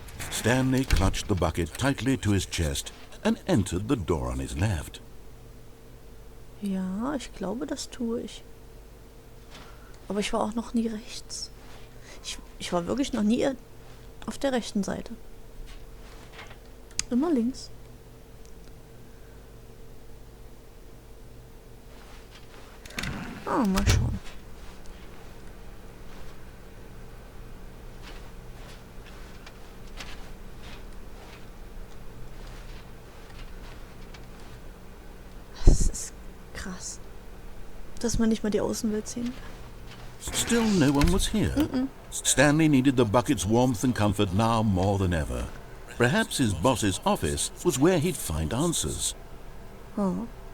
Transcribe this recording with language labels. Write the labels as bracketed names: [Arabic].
[English] Stanley clutched the bucket tightly to his chest and entered the door on his left. [German] Ja, ich glaube, das tue ich. Aber ich war auch noch nie rechts. Ich war wirklich noch nie auf der rechten Seite. Immer links. Ah, mal schauen. Das ist krass, dass man nicht mal die Außenwelt sehen kann. [English] Still no one was here. Stanley needed the bucket's warmth and comfort now more than ever. Perhaps his boss's office was where he'd find answers. Oh.